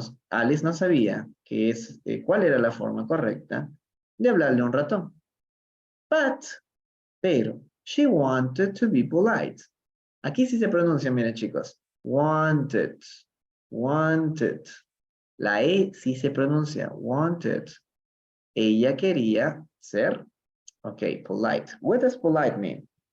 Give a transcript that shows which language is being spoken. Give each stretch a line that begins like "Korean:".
Spanish: Alice no sabía cuál era la forma correcta de hablarle a un ratón.
English: Pero, she wanted to be polite.
Spanish: Aquí sí se pronuncia, miren chicos. Wanted. Wanted. La E sí se pronuncia. Wanted. Ella quería ser, ok, polite.
English: What does polite mean?